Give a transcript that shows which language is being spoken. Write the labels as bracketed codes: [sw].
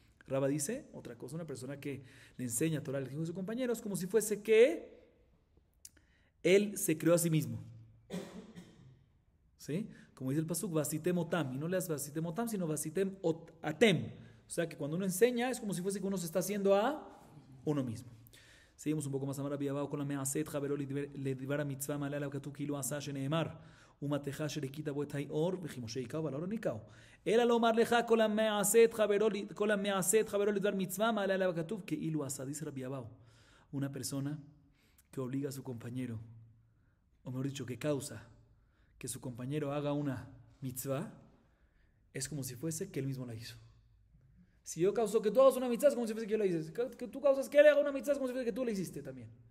[es] Raba dice otra cosa, una persona que le enseña Torah al hijo de su compañero es como si fuese que él se creó a sí mismo. ¿Sí? Como dice el pasuk, vasitem otam, y no le das vasitem otam, sino vasitem atem. O sea que cuando uno enseña es como si fuese que uno se está haciendo a uno mismo. Seguimos un poco más. [he] Amar Rabbi Abahu כל המעשה את חברו לדבר המצווה מעלה עליו כתוב כאילו עשה שנאמר ומתך אשר הכית בו את האור וכי משה היכהו ועל האור לא היכהו אלא לומר לך כל המעשה את חברו לדבר מצווה מעלה עליו כתוב כאילו עשה. [es] Dice Rabbi Abahu, una persona que obliga a su compañero, o mejor dicho, que causa que su compañero haga una mitzvah, es como si fuese que él mismo la hizo. Si yo causo que tú hagas una mitzvah es como si fuese que yo la hice. Que tú causas que él haga una mitzvah es como si fuese que tú la hiciste también.